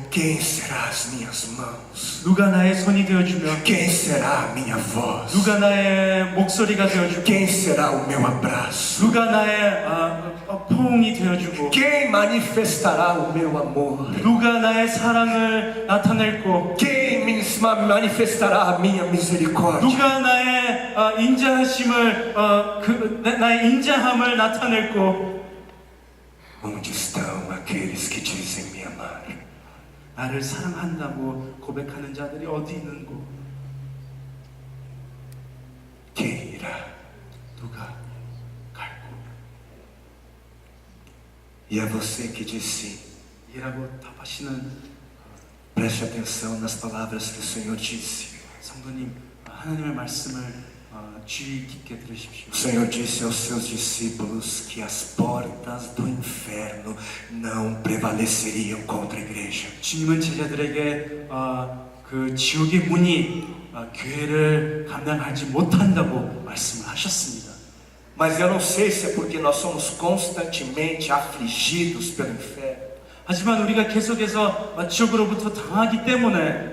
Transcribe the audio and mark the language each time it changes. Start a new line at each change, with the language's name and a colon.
Portuguese: Quem será as minhas mãos?
Korean: 누가 나의 손이 되어주며,
Portuguese: Quem será a minha voz?
Korean: 누가 나의 목소리가 되어주고,
Portuguese: Quem será o meu abraço?
Korean: 누가 나의 포옹이 되어주고,
Portuguese: Quem manifestará o meu amor?
Korean: 누가 나의 사랑을 나타낼고,
Portuguese: Quem manifestará a minha misericórdia?
Korean: 누가 나의 인자하심을 나의 인자함을 나타낼고,
Portuguese: Onde estão aqueles que dizem me amar?
Korean: 나를 사랑한다고 고백하는 자들이 어디 있는고,
Portuguese: Quem irá?
Korean: 누가 갈고.
Portuguese: E é você que diz sim.
Korean: 이라고 답하시는
Portuguese: Preste atenção nas palavras que o Senhor disse.
Korean: 성도님, 하나님의 말씀을 주의 깊게 들으십시오.
Portuguese: O Senhor disse aos seus discípulos que as portas do inferno não prevaleceriam contra a igreja.
Korean: 주님은 제자들에게 그 지옥의 문이 교회를 감당하지 못한다고 말씀을 하셨습니다.
Portuguese: Mas eu não sei se é porque nós somos constantemente afligidos pelo inferno,
Korean: 하지만 우리가 계속해서 지옥으로부터 당하기 때문에,